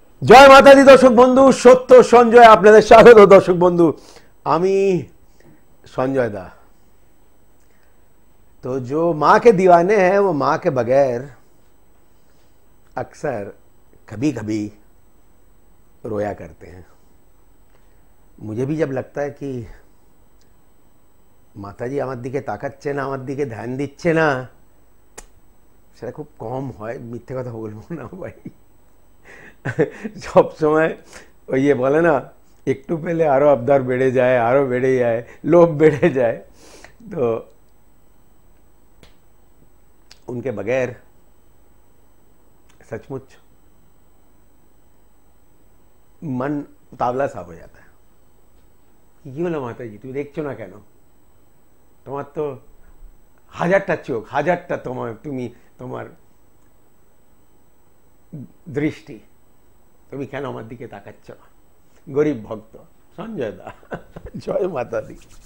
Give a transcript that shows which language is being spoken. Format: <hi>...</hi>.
<bn>জয় মাতাজি দর্শক বন্ধু, সত্য সঞ্জয় আপনাদের স্বাগত। দর্শক বন্ধু, আমি संजय दा।</bn> <hi>तो जो माँ के दीवाने हैं वो माँ के बगैर अक्सर कभी कभी रोया करते हैं। मुझे भी जब लगता है कि</hi> <bn>माताजी আমার দিকে তাকাচ্ছে না, আমার দিকে ধ্যান দিচ্ছে না, সেটা খুব কম হয়, মিথ্যে কথা বলবো না ভাই। সব সময় ওই ये বলে না, একটু পেলে আরো আবদার বেড়ে যায়, আরো বেড়ে যায়, লোভ বেড়ে যায়।</bn> <hi>तो उनके बगैर सचमुच मन उतावला सा हो जाता है।</hi> <bn>কি হলো মাতাজি, তুমি দেখছো না কেন? তোমার তো হাজারটা চোখ, হাজারটা তোমার দৃষ্টি, তুমি কেন আমার দিকে তাকাচ্ছ না? গরিব ভক্ত সঞ্জয় দা। জয় মাতা দি।</bn>